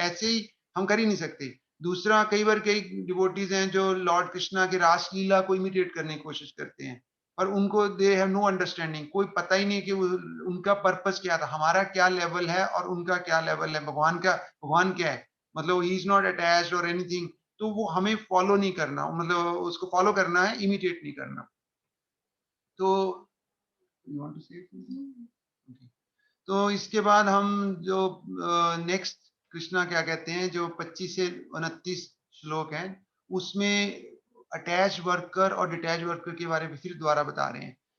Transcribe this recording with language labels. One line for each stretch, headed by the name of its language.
Hindi: ऐसे ही हम कर ही नहीं सकते। दूसरा, कई बार कई डिवोटीज हैं जो लॉर्ड कृष्णा के रासलीला को इमिटेट करने की कोशिश करते हैं, पर उनको
English: they have no understanding,
Hindi: कोई पता ही नहीं कि उनका पर्पस क्या था, हमारा क्या लेवल है और उनका क्या लेवल है, भगवान क्या है, मतलब
English: ही is not attached और anything.
Hindi: तो वो हमें फॉलो नहीं करना, मतलब उसको फॉलो करना है, इमिटेट नहीं करना।
English: तो you want to say something? Okay.
Hindi: तो इसके बाद हम जो नेक्स्ट कृष्णा क्या कहते हैं, जो 25 से 29 श्लोक हैं, उसमें अटैच वर्कर और डिटैच वर्कर के बारे में फिर दोबारा बता रहे हैं।